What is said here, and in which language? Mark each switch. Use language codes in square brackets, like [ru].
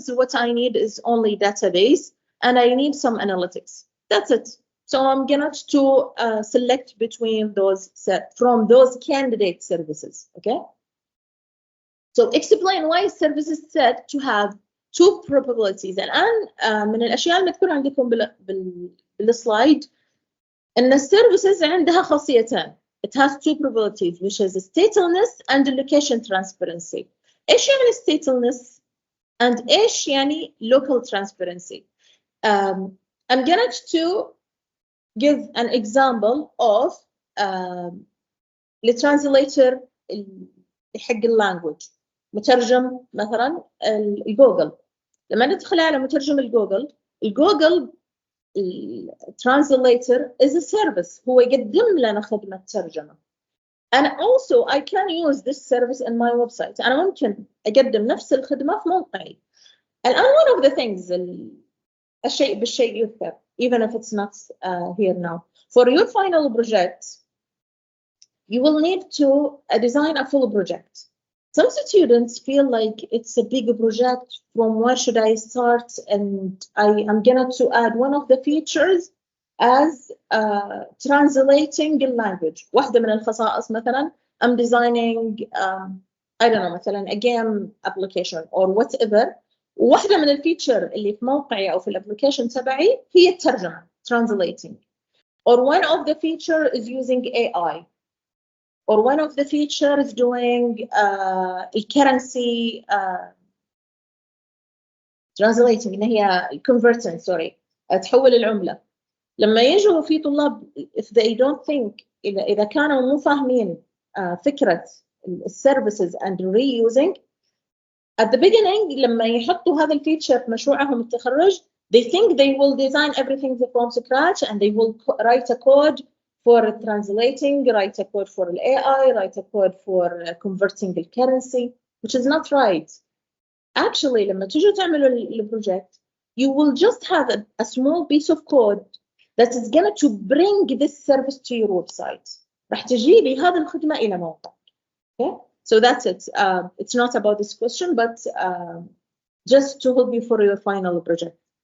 [en] So what I need is only database and I need some analytics. That's it. So I'm gonna to select between those from those candidate services. Okay. So explain why service is said to have two probabilities. [ar] الآن من الأشياء المذكورة عندكم بالسلايد إن السيرفيسز عندها خاصيتين. [en] It has two probabilities, which is stateless and location transparency. [ar] إيش يعني [en] stateless and [ar] إيش يعني local transparency? [en] I'm going to give an example of the translator [ar] حق اللانجوج. مترجم مثلا الجوجل. لما ندخل على مترجم الجوجل [en] translator is a service. [ar] هو يقدم لنا خدمة ترجمة. [en] And also I can use this service in my website. [ar] أنا ممكن أقدم نفس الخدمة في موقعي. الآن [en] one of the things [ar] الشيء بالشيء يذكر [en] even if it's not here now. For your final project, you will need to design a full project. Some students feel like it's a big project. From where should I start? And I am going to add one of the features as translating the language. [ar] واحدة من الخصائص مثلا [en] I'm designing I don't know [ar] مثلا [en] a game application or whatever. [ar] واحدة من الفيتشر اللي في موقعي أو في الابلكيشن تبعي هي الترجمة translating. [en] Or one of the feature is using AI. Or one of the features doing currency translating [ar] إن هي [en] converting [ar] تحول العملة. لما يجوا في طلاب [en] if they don't think [ar] إذا كانوا مو فاهمين فكرة [en] services and reusing at the beginning [ar] لما يحطوا هذا الفيتشر في مشروعهم التخرج [en] they think they will design everything from scratch and they will write a code for translating, write a code for AI, write a code for converting the currency, which is not right. Actually, [ar] لما تيجوا تعملوا البروجكت, [en] you will just have a small piece of code that is going to bring this service to your website. [ar] راح تجيبي هذه الخدمة إلى موقع. [en] Okay? So that's it. It's not about this question, but just to help you for your final project.